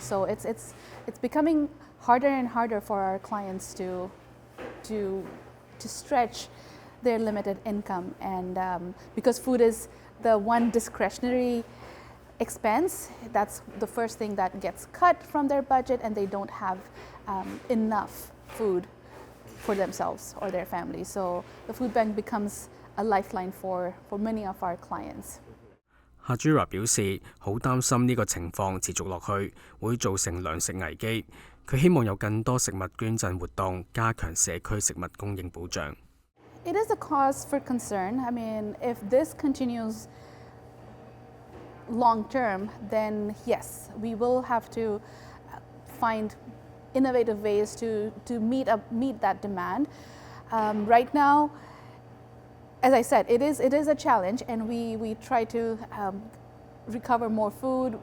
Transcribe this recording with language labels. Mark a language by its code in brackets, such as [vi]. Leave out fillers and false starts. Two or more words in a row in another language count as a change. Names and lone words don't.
[en] So it's becoming harder and harder for our clients to stretch their limited income, and because food is the one discretionary expense, that's the first thing that gets cut from their budget, and they don't have enough food for themselves or their families. So the food bank becomes a lifeline for many of our clients. [yue] Hajira 表示好擔心呢個情況持續落去，會造成糧食危機。佢希望有更多食物捐贈活動，加強社區食物供應保障。 [en] It is a cause for concern. I mean, if this continues long term, then yes, we will have to find innovative ways to meet that demand. Right now, as I said, it is a challenge, and we try to recover more food.